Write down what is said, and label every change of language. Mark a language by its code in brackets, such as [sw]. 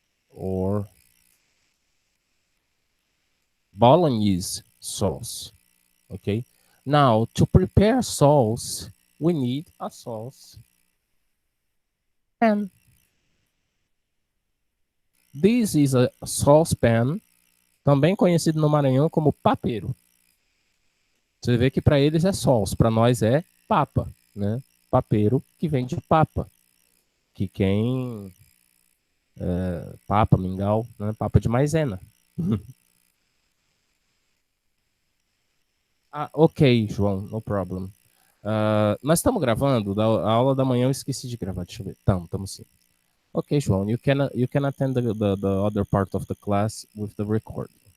[en] Or bolognese sauce. Okay? Now, to prepare sauce, we need a sauce pan. This is a saucepan, [pt] também conhecido no Maranhão como papeiro. Você vê que para eles é sauce, para nós é papa, né? Papeiro que vem de papa. Que quem... papa, mingau, né? Papa de maisena. [en] Ok, João, no problem. [pt] Nós estamos gravando, a aula da manhã eu esqueci de gravar, deixa eu ver. Estamos sim. [en] Ok, João, you can attend the other part of the class with the recording.